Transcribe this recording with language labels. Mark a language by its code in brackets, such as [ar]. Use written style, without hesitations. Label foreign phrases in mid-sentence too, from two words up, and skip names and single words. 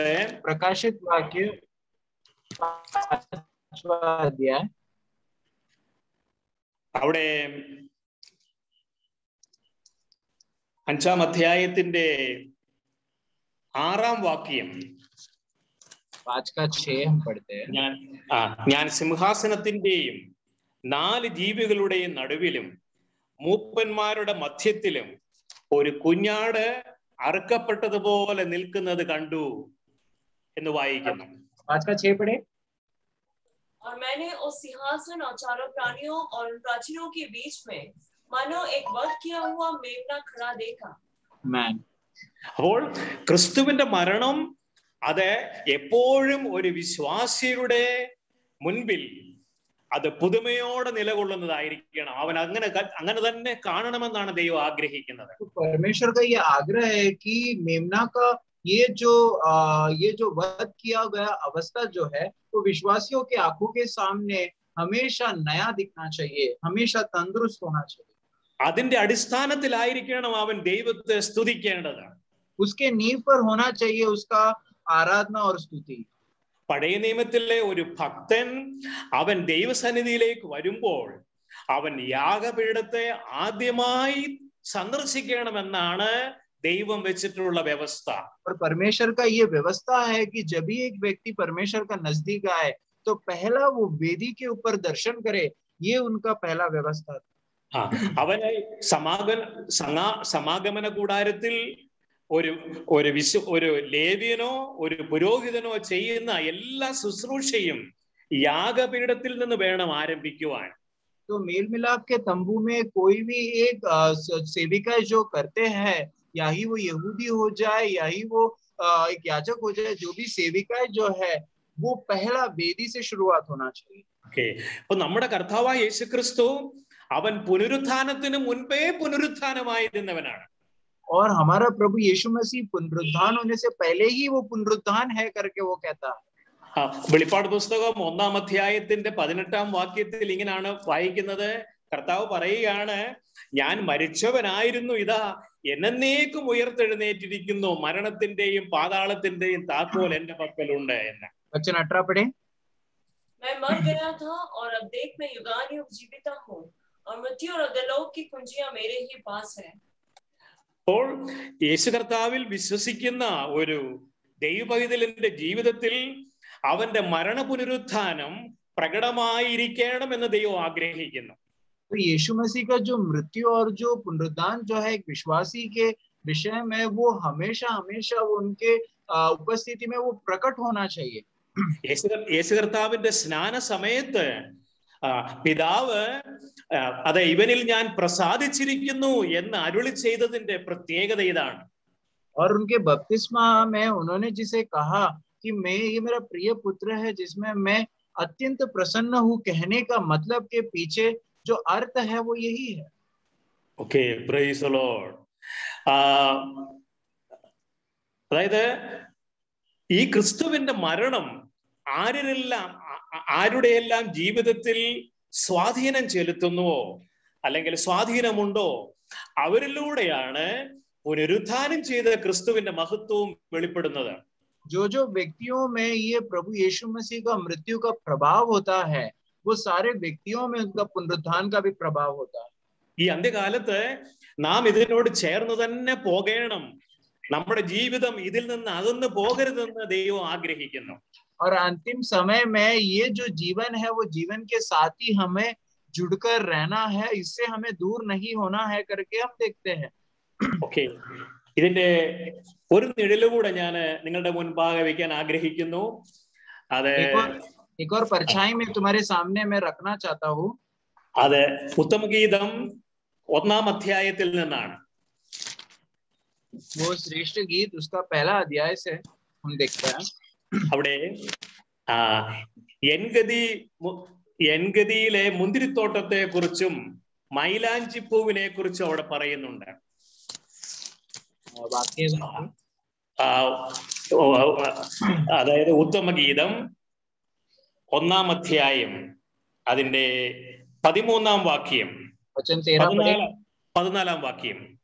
[hi] प्रकाशित वाक्य 5वां अध्याय, [ml] അവിടെ 5-ാം അധ്യായത്തിന്റെ 6-ാം വാക്യം [hi] 5 का 6 हम पढ़ते हैं. [ml] ഞാൻ സിംഹാസനത്തിന്റെയും 4 ജീവികളുടെയും നടുവിലും മൂപ്പന്മാരുടെ മധ്യത്തിലും ഒരു കുഞ്ഞാട് അറുക്കപ്പെട്ടതുപോലെ നിൽക്കുന്നത് കണ്ടു എന്ന് വായിക്കുന്നു. [hi] 5 का 6 पढ़े. और मैंने उस सिंहासन और चारों प्राणियों और उन प्राचीनों के बीच में मानो एक वध किया हुआ मेमना खड़ा देखा. [ml] അപ്പോൾ ക്രിസ്തുവിന്റെ മരണം അത് എപ്പോഴും ഒരു വിശ്വാസിയുടെ മുൻപിൽ അത് പുതുമയോടെ നിലകൊള്ളുന്നതായിരിക്കണം. അവൻ അങ്ങനെ തന്നെ കാണണമെന്നാണ് ദൈവം ആഗ്രഹിക്കുന്നത്. [hi] परमेश्वर का ये आग्रह है कि मेमना का ये जो वध किया गया अवस्था जो है वो विश्वासियों के आंखों के सामने हमेशा नया दिखना चाहिए, हमेशा तंदुरुस्त होना चाहिए. [ml] അതിന്റെ അടിസ്ഥാനത്തിലായിരിക്കണം അവൻ ദൈവത്തെ സ്തുതിക്കേണ്ടത്. [hi] उसके नींव पर होना चाहिए उसका आराधना और स्तुति. [ml] പഴയ നിയമത്തിലെ ഒരു ഭക്തൻ അവൻ ദൈവസന്നിധിയിലേക്ക് വരുമ്പോൾ അവൻ യാഗപീഠത്തെ ആദ്യമായി സന്ദർശിക്കണമെന്നാണ് ദൈവം വെച്ചിട്ടുള്ള വ്യവസ്ഥ. [hi] और परमेश्वर का ये व्यवस्था है कि जब भी एक व्यक्ति परमेश्वर का नजदीक आए तो पहला वो वेदी के ऊपर दर्शन करे, ये उनका पहला व्यवस्था था. [ml] അവനെ സമാഗമന കൂടാരത്തിൽ ഒരു ലേവ്യനോ ഒരു പുരോഹിതനോ ചെയ്യുന്ന എല്ലാ ശുശ്രൂഷയും യാഗപീഠത്തിൽ നിന്ന് വേണം ആരംഭിക്കുവാൻ. [hi] तो मेल मिलाप के तंबू में कोई भी एक सेविका जो करते हैं, या ही वो यहूदी हो जाए या ही वो एक याजक हो जाए, जो भी सेविका जो है वो पहला वेदी से शुरुआत होना चाहिए. [ml] അപ്പൊ നമ്മുടെ കർത്താവായ യേശുക്രിസ്തു അവൻ പുനരുത്ഥാനത്തിന് മുൻപേ പുനരുത്ഥാനമായിരുന്നവനാണ്. [hi] और हमारा प्रभु यीशु मसीह पुनरुत्थान होने से पहले ही वो पुनरुत्थान है करके वो कहता है. [ml] വെളിപ്പാട് പുസ്തകം 1-ാം അധ്യായത്തിന്റെ 18-ാം വാക്യത്തിൽ ഇങ്ങനെയാണ് വായിക്കുന്നത്. കർത്താവ് പറയുകയാണ്, ഞാൻ മരിച്ചവനായിരുന്നു, ഇതാ എന്നേക്കും ഉയർത്തെഴുന്നേറ്റിരിക്കുന്നു, മരണത്തിന്റെയും പാതാളത്തിന്റെയും താക്കോൽ എന്റെ പക്കലുണ്ട് എന്ന്. [hi] वचन 18 पढ़े. मैं मर गया था और अब देख मैं युगानुयुग जीविता हूँ और मृत्यु और अधोलोक की कुंजियां मेरे ही पास है. [ml] അപ്പോൾ യേശു കർത്താവിൽ വിശ്വസിക്കുന്ന ഒരു ദൈവപൈതലിന്റെ ജീവിതത്തിൽ അവന്റെ മരണ പുനരുത്ഥാനം പ്രകടമായിരിക്കണം എന്ന് ദൈവം ആഗ്രഹിക്കുന്നു. [hi] तो यीशु मसीह का जो मृत्यु और जो पुनरुत्थान जो है एक विश्वासी के विषय में, वो हमेशा हमेशा वो उनके उपस्थिति में वो प्रकट होना चाहिए. [ml] യേശു കർത്താവിന്റെ സ്നാന സമയത്ത് പിതാവ് അതെ ഇവനിൽ ഞാൻ പ്രസാദിച്ചിരിക്കുന്നു എന്ന് അരുളി ചെയ്തതിന്റെ പ്രത്യേകത ഇതാണ്. [hi] और उनके बपतिस्मा में उन्होंने जिसे कहा कि ये मेरा प्रिय पुत्र है जिसमें मैं अत्यंत प्रसन्न हूँ, कहने का मतलब के पीछे जो अर्थ है वो यही है. [en] Okay, praise the Lord. [ml] അതായത് ഈ ക്രിസ്തുവിന്റെ മരണം ആരുടെയെല്ലാം ജീവിതത്തിൽ സ്വാധീനം ചെലുത്തുന്നുവോ അല്ലെങ്കിൽ സ്വാധീനമുണ്ടോ അവരിലൂടെയാണ് പുനരുത്ഥാനം ചെയ്ത ക്രിസ്തുവിന്റെ മഹത്വവും വെളിപ്പെടുന്നത്. [hi] जो जो व्यक्तियों में ये प्रभु यीशु मसीह का मृत्यु का प्रभाव होता है, वो सारे व्यक्तियों में उनका पुनरुत्थान का भी प्रभाव होता है. [ml] ഈ അന്ത്യകാലത്ത് നാം ഇതിനോട് ചേർന്ന് തന്നെ പോകണം. നമ്മുടെ ജീവിതം ഇതിൽ നിന്ന് അകന്നു പോകരുതെന്ന് ദൈവം ആഗ്രഹിക്കുന്നു. [hi] और अंतिम समय में ये जो जीवन है वो जीवन के साथ ही हमें जुड़कर रहना है, इससे हमें दूर नहीं होना है करके हम देखते हैं. [ml] ഓക്കെ, ഇതിന്റെ ഒരു നിഴലുകൂടെ ഞാൻ നിങ്ങളുടെ മുൻപാകെ വെക്കാൻ ആഗ്രഹിക്കുന്നു. അത് [hi] एक और परछाई में तुम्हारे सामने मैं रखना चाहता हूँ. [ml] അത് ഉത്തമഗീതം 1-ാം അധ്യായത്തിൽ നിന്നാണ്. [hi] वो श्रेष्ठ गीत उसका पहला अध्याय से हम देखते हैं. [ml] അവിടെ എൻഗതിയിലെ മുന്തിരിത്തോട്ടത്തെ കുറിച്ചും മൈലാഞ്ചിപ്പൂവിനെ കുറിച്ചും അവിടെ പറയുന്നുണ്ട്. അതായത് ഉത്തമഗീതം 1-ാം അധ്യായം അതിന്റെ 13-ാം വാക്യം, 14-ാം വാക്യം.